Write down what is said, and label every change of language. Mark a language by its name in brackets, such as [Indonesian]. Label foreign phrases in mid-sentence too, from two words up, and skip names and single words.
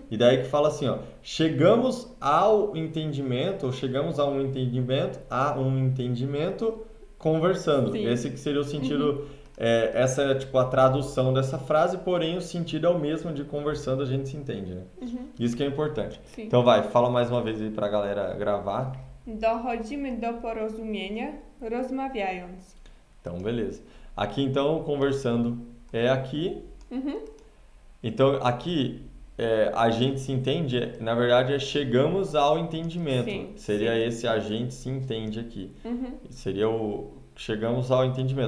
[Portuguese] E daí que fala assim, ó, chegamos ao entendimento, ou chegamos a um entendimento conversando. Sim. Esse que seria o sentido, essa é tipo a tradução dessa frase, porém o sentido é o mesmo de conversando, a gente se entende, né? Isso que é importante. Sim. Então fala mais uma vez aí pra galera gravar. [Polish] Dochodzimy do porozumienia, rozmawiając. [Portuguese] Então, beleza. Aqui então, conversando é aqui. Então, aqui a gente se entende, na verdade chegamos ao entendimento. Sim, seria esse a gente se entende aqui. Seria chegamos ao entendimento.